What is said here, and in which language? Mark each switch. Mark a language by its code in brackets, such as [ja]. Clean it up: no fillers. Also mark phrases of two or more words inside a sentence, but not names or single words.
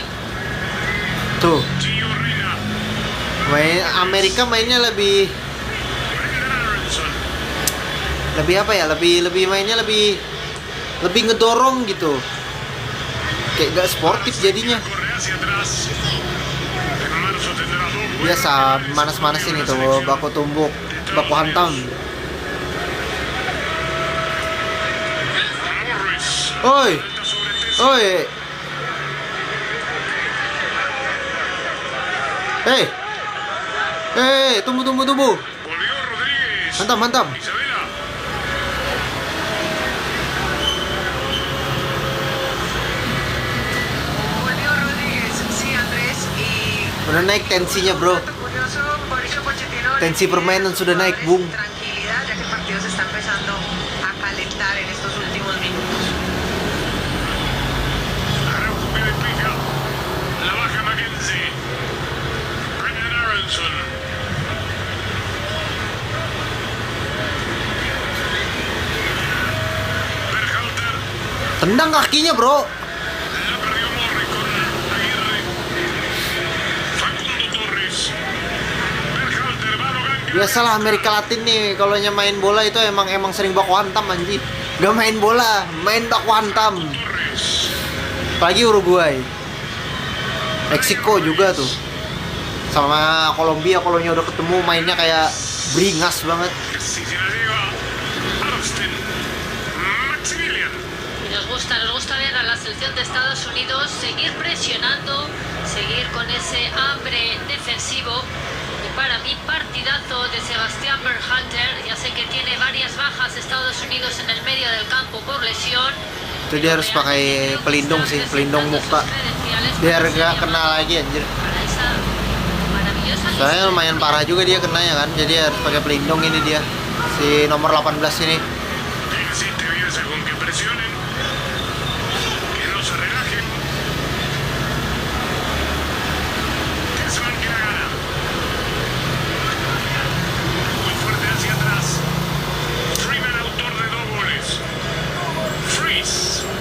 [id] Tuh, [es] Gio Reyna. [id] main Amerika mainnya lebih [es] Brendan Aronson. [id] apa ya? Lebih mainnya lebih ngedorong gitu. Kayak gak sportif jadinya. [es] Corre hacia atrás. En marzo tendrá 2 [id] Biasa manas-manasin itu, baku tumbuk, baku hantam. [es] Morris. [id] Oi, [es] Salta sobre Tessa. [id] oi. Tunggu. [es] Volvió Rodríguez. [id] Mantap. [es] Isabela. Volvió Rodríguez, sí, Andrés, y [id] Udah naik tensinya, bro. [es] dato curioso, Mauricio Pochettino le [id] Tensi [es] pide [id] permainan [es] a sus [id] sudah naik, [es] jugadores [id] Bung. [es] tranquilidad, ya que el partido se está empezando a calentar en estos últimos minutos. Araujo que despeja. La baja Mackenzie. Brendan Aronson. Berhalter. [id] Tendang kakinya, bro. [es] La perdió Morris con Aguirre. Facundo Torres. Berhalter va a Logan. [id] Biasalah Amerika Latin nih kalau main bola itu emang sering baku hantam anjir. Gak main bola, main baku hantam. [es] Torres. [id] Apalagi Uruguay. Meksiko juga tuh. Sama Kolombia kalau udah ketemu mainnya kayak beringas banget. [es] Si se la lleva Armstead. Maximilian. Y nos gusta ver a la selección de Estados Unidos seguir presionando, seguir con ese hambre defensivo. Y para mí, partidazo de Sebastián Berhalter. Ya sé que tiene varias bajas Estados Unidos en el medio del campo por lesión. [id] Itu dia harus pakai pelindung sih, pelindung muka. Biar gak kena lagi anjir. [es] Para esa maravillosa [id] Soalnya lumayan parah juga dia kenanya kan. Jadi harus pakai pelindung ini dia. Si nomor 18 ini. [es] Insiste Bielsa con que presionen. Que no se relajen. Griezmann que la gana. Muy fuerte hacia atrás. Freeman, autor de 2 goles. Freeze.